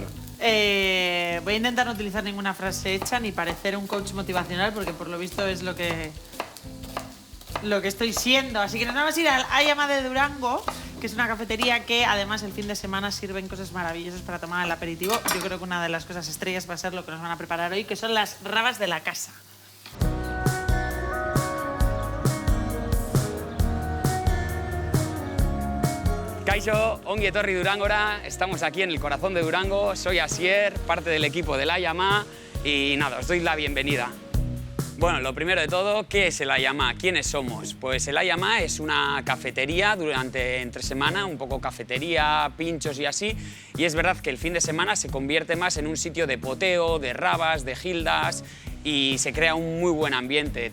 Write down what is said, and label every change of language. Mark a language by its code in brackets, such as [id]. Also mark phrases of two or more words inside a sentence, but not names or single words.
[es] Voy a intentar no utilizar ninguna frase hecha ni parecer un coach motivacional porque por lo visto es lo que estoy siendo. Así que nos vamos a ir al Ayama de Durango, que es una cafetería que además el fin de semana sirven cosas maravillosas para tomar el aperitivo. Yo creo que una de las cosas estrellas va a ser lo que nos van a preparar hoy, que son las rabas de la casa. [eu] Kaixo, ongi etorri Durangora, [es] estamos aquí en el corazón de Durango, soy Asier, parte del equipo del Ayama y nada, os doy la bienvenida. Bueno, lo primero de todo, ¿qué es el Ayama? ¿Quiénes somos? Pues el Ayama es una cafetería entre semana, un poco cafetería, pinchos y así, y es verdad que el fin de semana se convierte más en un sitio de poteo, de rabas, de gildas, y se crea un muy buen ambiente.